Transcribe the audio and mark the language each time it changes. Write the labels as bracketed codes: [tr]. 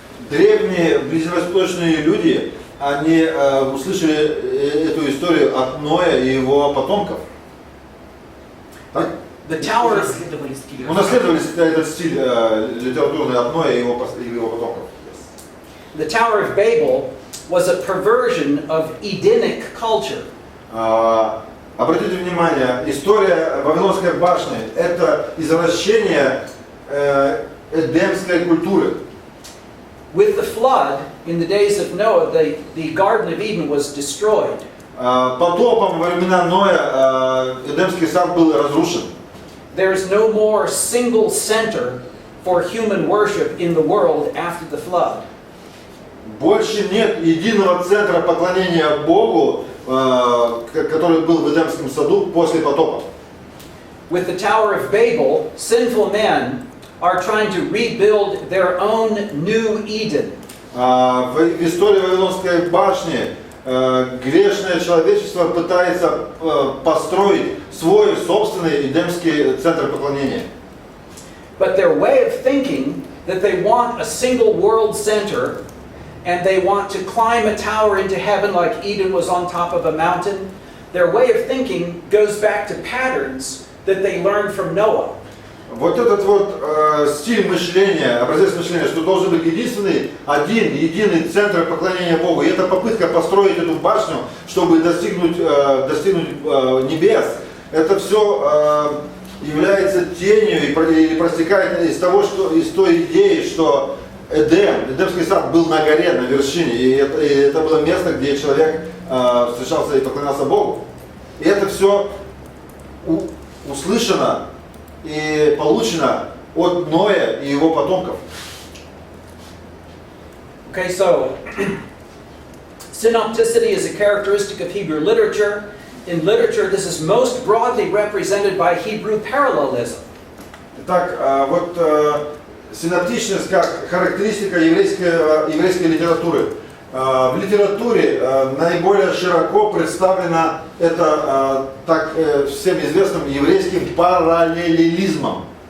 [ru] Древние ближневосточные люди, они услышали эту историю от Ноя и его потомков. Так? [en] The Tower of [ru] Унаследовали этот стиль литературный от Ноя и его потомков. [en] The Tower of Babel was a perversion of Edenic culture. [ru] Обратите внимание, история Вавилонской башни – это извращение эдемской культуры. [en] With the flood, in the days of Noah, the Garden of Eden was destroyed. [ru] Потопом во времена Ноя Эдемский сад был разрушен. [en] There is no more single center for human worship in the world after the flood. [ru] Больше нет единого центра поклонения Богу, который был в Эдемском саду после потопа. [en] With the Tower of Babel, sinful men are trying to rebuild their own new Eden. [ru] В истории Вавилонской башни грешное человечество пытается построить свой собственный эдемский центр поклонения. [en] But their way of thinking that they want a single world center and they want to climb a tower into heaven like Eden was on top of a mountain, their way of thinking goes back to patterns that they learned from Noah. [ru] Вот этот вот стиль мышления, образец мышления, что должен быть единый центр поклонения Богу. И это попытка построить эту башню, чтобы достигнуть небес. Это все является тенью или проистекает из той идеи, что Эдемский сад был на горе, на вершине. И это было место, где человек встречался и поклонялся Богу. И это все услышано и получено от Ноя и его потомков. [en] Okay, so synopticity is a characteristic of Hebrew literature. In literature, this is most broadly represented by Hebrew parallelism. [ru] Итак, вот синоптичность как характеристика еврейской литературы. В литературе наиболее широко представлено это так всем известным еврейским параллелизмом.